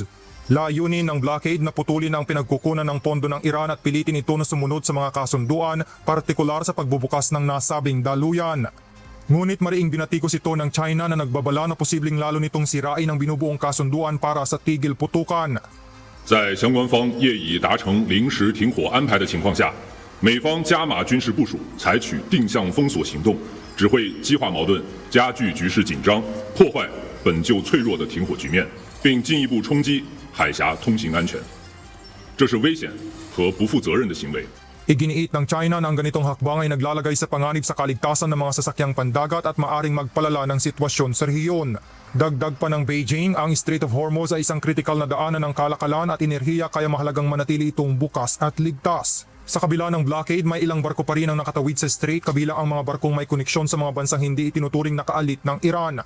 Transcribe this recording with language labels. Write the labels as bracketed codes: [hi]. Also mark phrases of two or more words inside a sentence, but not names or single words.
[tl] Layunin ng blockade na putulin ang pinagkukunan ng pondo ng Iran at pilitin ito na sumunod sa mga kasunduan, partikular sa pagbubukas ng nasabing daluyan. Ngunit mariing binatikos ito ng China na nagbabala na posibleng lalo nitong sirain ang binubuong kasunduan para sa tigil putukan. [zh] 在相关方业已达成临时停火安排的情况下，美方加码军事部署，采取定向封锁行动，只会激化矛盾，加剧局势紧张，破坏本就脆弱的停火局面，并进一步冲击海峡通行安全。这是危险和不负责任的行为。 [tl] Iginiit ng China na ang ganitong hakbang ay naglalagay sa panganib sa kaligtasan ng mga sasakyang pandagat at maaring magpalala ng sitwasyon sa rehiyon. Dagdag pa ng Beijing, ang Strait of Hormuz ay isang kritikal na daanan ng kalakalan at enerhiya kaya mahalagang manatili itong bukas at ligtas. Sa kabila ng blockade, may ilang barko pa rin ang nakatawid sa strait kabilang ang mga barkong may koneksyon sa mga bansang hindi itinuturing nakaalit ng Iran.